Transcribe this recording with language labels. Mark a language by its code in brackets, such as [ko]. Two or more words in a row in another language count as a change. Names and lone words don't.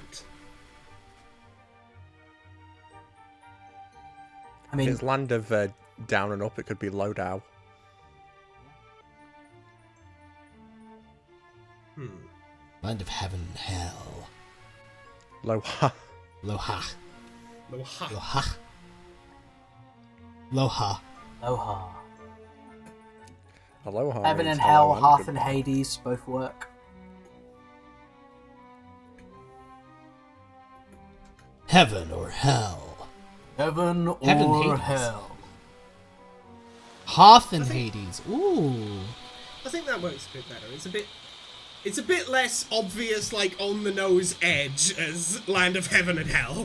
[en] I If mean, it's land of down and up, it could be low down. Land of heaven and hell. Low ha. Loha. Loha. Loha. Loha. Aloha. Aloha. Heaven means and Hell, hello and Hearth and goodbye. Hades both work. Heaven or hell. Heaven or Heaven, Hades. Hell. Hearth and Hades. Ooh. I think that works a bit better. It's a bit less obvious, like on the nose edge as Land of Heaven and Hell.